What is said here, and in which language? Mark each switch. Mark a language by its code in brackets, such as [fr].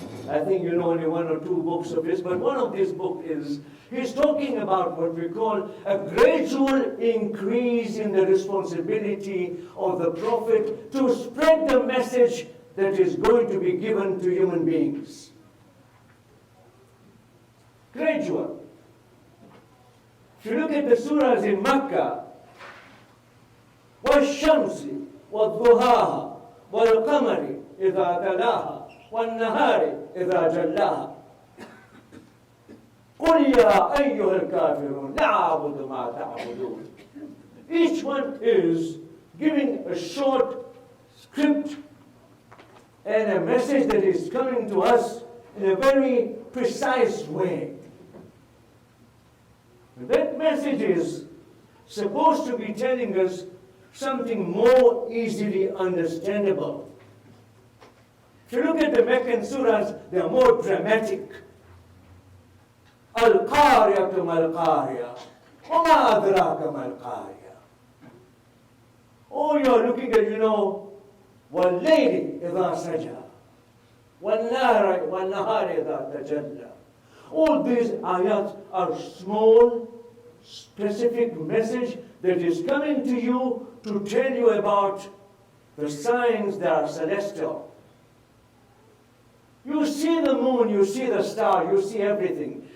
[en] I think you know only one or two books of his, but one of these books is, he's talking about what we call a gradual increase in the responsibility of the Prophet to spread the message that is going to be given to human beings. Gradual. If you look at the surahs in Makkah, [ar] وَالشَّمْسِ وَالضُّحَاهَا وَالْقَمَرِ إِذَا تَلَاهَا وَالنَّهَارِ إِذَا جَلَّاهَا قُلْ يَا أَيُّهَا الْكَافِرُونَ لَا أَعْبُدُ مَا تَعْبُدُونَ. [en] Each one is giving a short script and a message that is coming to us in a very precise way. That message is supposed to be telling us something more easily understandable. If you look at the Meccan surahs, they are more dramatic. [ar] Al-Qariyatu mal-Qariya, wa ma adraka mal-Qariya. [en] Oh, you are looking at, [ar] وَاللَّيْلِ إِذَا سَجَى وَالنَّهَارِ إِذَا تَجَلَّى. [en] All these ayats are small, specific message that is coming to you to tell you about the signs that are celestial. You see the moon, you see the star, you see everything.